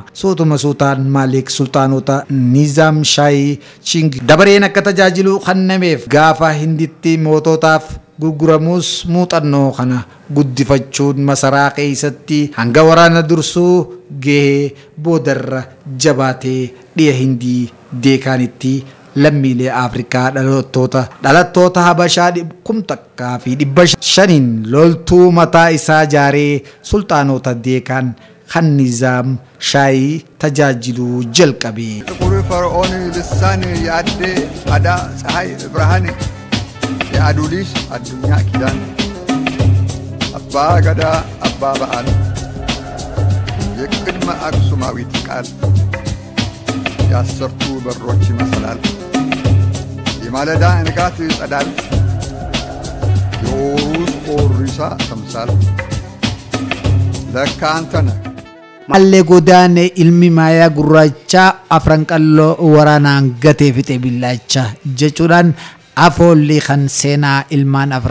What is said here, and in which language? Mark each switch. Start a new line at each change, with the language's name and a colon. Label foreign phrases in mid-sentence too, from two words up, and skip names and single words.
Oromo: Suutuma Sultaan Maalik sultaanota Nizam Shah Shingis dabareen akka tajaajilu kennameef gaafa Hinditti moototaaf gurguramus muuxannoo kana guddifachuun masaraa keessatti hanga waraana dursuu gahee boodarra jabaatee dhiya Hindii Deekaanitti lammiilee Afrikaa dhalattoota Habashaa 1,500 loltuu mataa isaa jaaree sultaanota Deekaan kan Nizam Shah tajaajilu jalqabe.
Amharic: ጥቁር ፈርዖን ልሳን ያዴ አዳ ፀሐይ ብርሃን የአዱሊስ አዱኛ ኪዳን አባ ገዳ አባ በዓል የቅድመ አክሱማዊት ቃል ያሰርቱ በሮች መሰላል የማለዳ ንጋት ጸዳል የኦሩስ ኦሪሳ ተምሳል ለካ አንተ ነህ
Oromo: Malle godaane ilmi maayaa gurraacha afran qalloo waraanaan gatee fixe billaacha jechuudhaan afoolli kan seenaa ilmaan afran